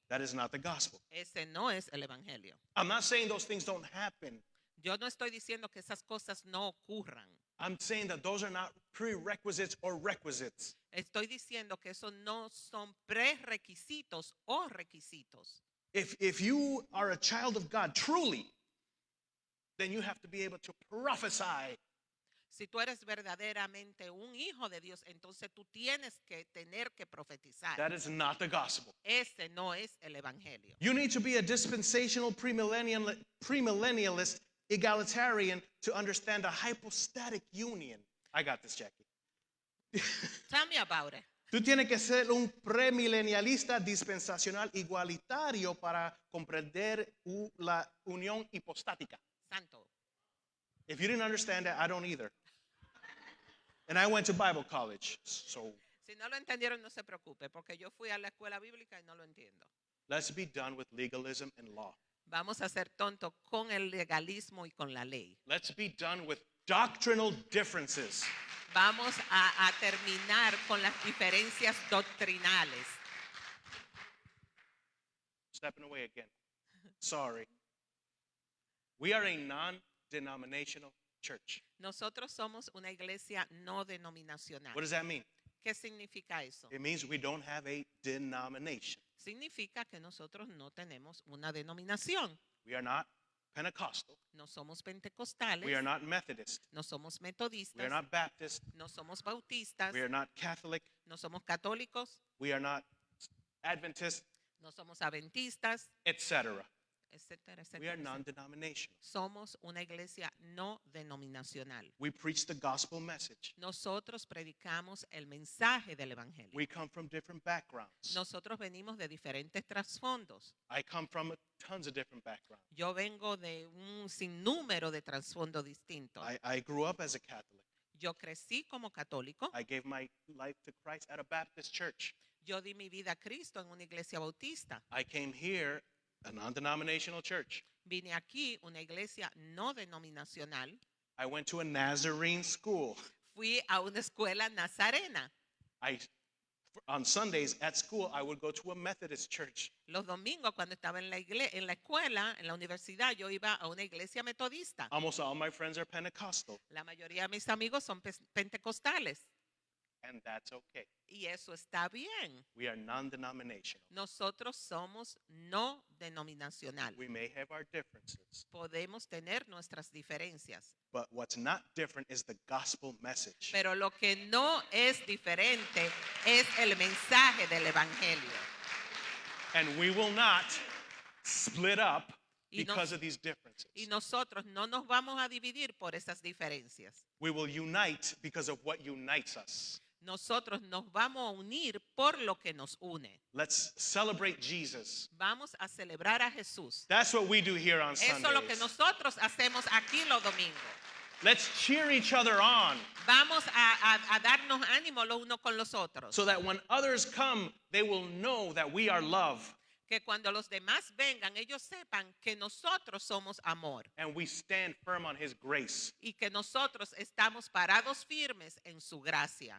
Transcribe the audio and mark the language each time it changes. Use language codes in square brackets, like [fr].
[en] That is not the gospel. [es] Ese no es el evangelio. [en] I'm not saying those things don't happen. [es] Yo no estoy diciendo que esas cosas no ocurran. [en] I'm saying that those are not prerequisites or requisites. [es] Estoy diciendo que eso no son prerequisitos o requisitos. [en] If you are a child of God truly, then you have to be able to prophesy. [es] Si tú eres verdaderamente un hijo de Dios, entonces tú tienes que tener que profetizar. [en] That is not the gospel. [es] Ese no es el evangelio. [en] You need to be a dispensational premillennialist egalitarian to understand a hypostatic union. I got this, Jackie. Tell me about it. [es] Tú tienes que ser un premilenialista dispensacional igualitario para comprender la unión hipostática. Santo. [en] If you didn't understand that, I don't either. And I went to Bible college, so [es] Si no lo entendieron, no se preocupe, porque yo fui a la escuela bíblica y no lo entiendo. [en] let's be done with legalism and law. [es] Vamos a ser tontos con el legalismo y con la ley. [en] Let's be done with doctrinal differences. [es] Vamos a terminar con las diferencias doctrinales. [en] Stepping away again. Sorry. We are a non-denominational church. [es] Nosotros somos una iglesia no denominacional. [en] What does that mean? [es] ¿Qué significa eso? [en] It means we don't have a denomination. [es] Significa que nosotros no tenemos una denominación. [en] We are not Pentecostal. [es] No somos pentecostales, [en] We are not Methodist. [es] no somos [en] We are [es] metodistas, [en] not Baptist. [es] no somos bautistas, [en] We are not Catholic. [es] no somos católicos, [en] We are not Adventist, [es] no somos adventistas, [en] etc. [es] etcétera, [en] We are non-denominational. [es] Somos una iglesia no denominacional. [en] We preach the gospel message. [es] Nosotros predicamos el mensaje del evangelio. [en] We come from different backgrounds. [es] Nosotros venimos de diferentes trasfondos. [en] I come from tons of different backgrounds. [es] Yo vengo de un sinnúmero de trasfondos distintos. [en] I grew up as a Catholic. [es] Yo crecí como católico. [en] I gave my life to Christ at a Baptist church. [es] Yo di mi vida a Cristo en una iglesia bautista. [en] I came here, a non-denominational church. [es] Vine aquí, una iglesia no denominacional. [en] I went to a Nazarene school. [es] Fui a una escuela nazarena. [en] On Sundays at school, I would go to a Methodist church. [es] Los domingos, cuando estaba en la escuela, en la universidad, yo iba a una iglesia metodista. [en] Almost all my friends are Pentecostal, [es] La mayoría de mis amigos son pentecostales. [en] and that's okay. [es] Y eso está bien. [en] We are non-denominational. [es] Nosotros somos no denominacional. [en] We may have our differences, [es] Podemos tener nuestras diferencias. [en] but what's not different is the gospel message. [es] Pero lo que no es diferente es el mensaje del evangelio. [en] And we will not split up [es] Y nos- [en] because of these differences. [es] Y nosotros no nos vamos a dividir por esas diferencias. [en] We will unite because of what unites us. [es] Nosotros nos vamos a unir por lo que nos une. [en] Let's celebrate Jesus. [es] Vamos a celebrar a Jesús. [en] That's what we do here on [es] Eso es lo que [en] Sundays. [es] nosotros hacemos aquí los domingos. [en] Let's cheer each other on [es] Vamos a darnos ánimo los unos con los otros. [en] so that when others come, they will know that we are love [es] Que cuando los demás vengan, ellos sepan que nosotros somos amor. [en] and we stand firm on his grace. [es] Y que nosotros estamos parados firmes en su gracia.